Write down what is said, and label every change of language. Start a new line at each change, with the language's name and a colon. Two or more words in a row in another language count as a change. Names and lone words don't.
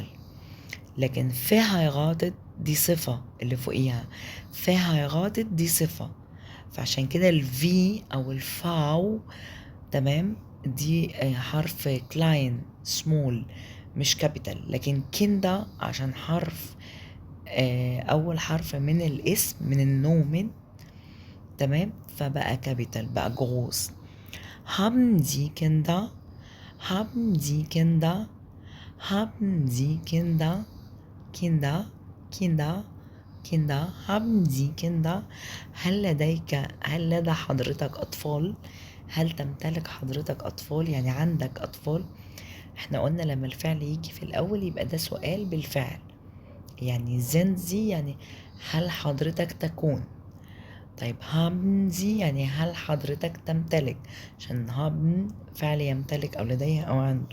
Arabic: لكن verheiratet دي صفة اللي فوقيها، verheiratet دي صفة، فعشان كده الفي أو الفاو تمام دي حرف كلاين سمول مش كابيتال. لكن كندا عشان حرف أول حرف من الاسم من النومن تمام، فبقى كابيتال بقى جروس.
German: haben Sie Kinder. haben Sie Kinder. haben Sie Kinder. Kinder haben Sie Kinder.
Arabic: هل لدى حضرتك أطفال؟ هل تمتلك حضرتك أطفال؟ يعني عندك أطفال. احنا قلنا لما الفعل يجي في الأول يبقى ده سؤال بالفعل، يعني زنزي يعني هل حضرتك تكون. طيب هابنزي يعني هل حضرتك تمتلك، عشان هابن فعل يمتلك أو لديه أو عنده.